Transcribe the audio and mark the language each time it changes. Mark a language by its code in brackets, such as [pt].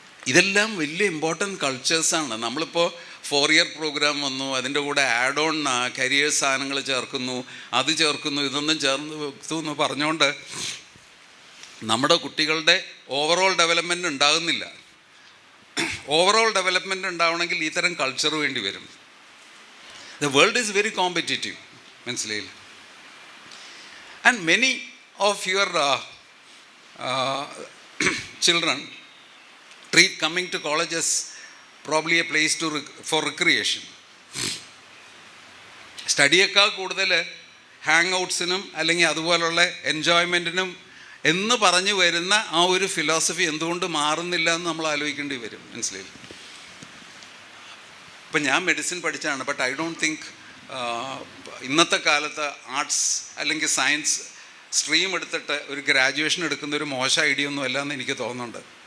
[ml] ഇതെല്ലാം വലിയ ഇമ്പോർട്ടൻറ്റ് കൾച്ചേഴ്സാണ്. നമ്മളിപ്പോൾ 4-year പ്രോഗ്രാം വന്നു, അതിൻ്റെ കൂടെ ആഡ് ഓൺ കരിയേഴ്സ് സാധനങ്ങൾ ചേർക്കുന്നു, അത് ചേർക്കുന്നു, ഇതൊന്നും ചേർന്ന് പറഞ്ഞുകൊണ്ട് നമ്മുടെ കുട്ടികളുടെ ഓവറോൾ ഡെവലപ്മെൻറ്റ് ഉണ്ടാകുന്നില്ല. ഓവറോൾ ഡെവലപ്മെൻറ്റ് ഉണ്ടാവണമെങ്കിൽ ഇത്തരം കൾച്ചർ വേണ്ടി വരും. [en] The world is very competitive. [ml] മനസ്സിലായില്ല? [en] And many of your children treat coming to college as probably a place for recreation. [ml] സ്റ്റഡിയേക്കാൾ കൂടുതൽ ഹാങ് ഔട്ട്സിനും അല്ലെങ്കിൽ അതുപോലുള്ള എൻജോയ്മെൻറ്റിനും എന്ന് പറഞ്ഞു വരുന്ന ആ ഒരു ഫിലോസഫി എന്തുകൊണ്ട് മാറുന്നില്ല എന്ന് നമ്മൾ ആലോചിക്കേണ്ടി വരും. മനസ്സിലായി? ഇപ്പം ഞാൻ മെഡിസിൻ പഠിച്ചാണ്, [en] but I don't think [ml] ഇന്നത്തെ കാലത്ത് ആർട്സ് അല്ലെങ്കിൽ സയൻസ് സ്ട്രീം എടുത്തിട്ട് ഒരു ഗ്രാജുവേഷൻ എടുക്കുന്ന ഒരു മോശം ഐഡിയ ഒന്നും അല്ല എന്ന് എനിക്ക് തോന്നുന്നുണ്ട്.